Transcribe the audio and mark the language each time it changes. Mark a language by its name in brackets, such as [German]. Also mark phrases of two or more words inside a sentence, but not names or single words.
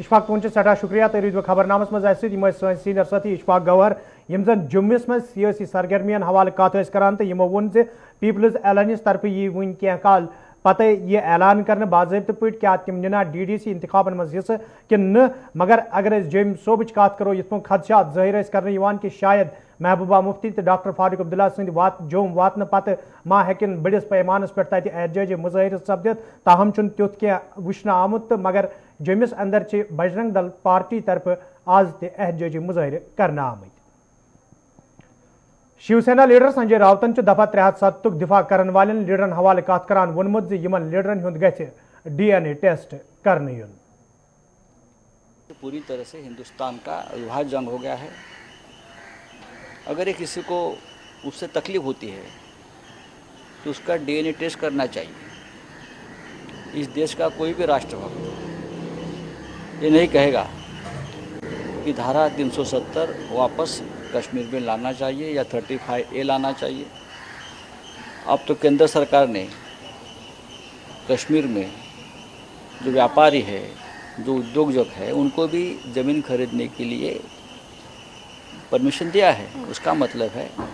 [Kashmiri] اشفاق تہد سٹھا شکریہ تھی روزو خبر نامس مز سن سینئر ساتھی اشفاق گوہر یم زن جمس مز سیاسی سرگرمین حوالہ کت کران تو یمو وون پیپلز الائنس طرف یہ ون کی کال پتہ یہ اعلان کرنے باضابطہ پہ کیا تم ننا ڈی ڈی سی انتخابن مز حصہ کہ نہ مگر اگر جم صوبچ کت کرو یت پہ خدشات ظاہر کرنے کہ شاید محبوبہ مفتی تو ڈاکٹر فاروق عبداللہ سند جوم واتن پتہ ما ہیکن بڑس پیمانس پہ تتہ احتجاجی مظاہر سپدت تاہم چھ تیت کی وچھنہ آمت مگر جمس اندر بجرنگ دل پارٹی طرف آز تہ احتجاجی مظاہر کرنے آمت شیو سینا لیڈر سنجے راوتن دفعہ 307 دفاع کرن والن لیڈرن حوالہ کت کران وونمت یمن لیڈرن ہند گژھِ [English] DNA test [Kashmiri] کرنے یون [Hindi] पूरी तरह से हिंदुस्तान का विभाजन हो गया है अगर यह किसी को इस से तकलीफ़ होती है तो इस का [English] DNA test [Hindi] करना चाहिए इस देश का कोई भी राष्ट्र भक्त यह नहीं कहेगा कि धारा 370 वापस कश्मीर में लाना चाहिए या 35A लाना चाहिए अब तो केंद्र सरकार ने कश्मीर में जो व्यापारी है जो उद्योगजक है उन को भी ज़मीन ख़रीदने के लिए परमिशन दिया है इस का मतलब है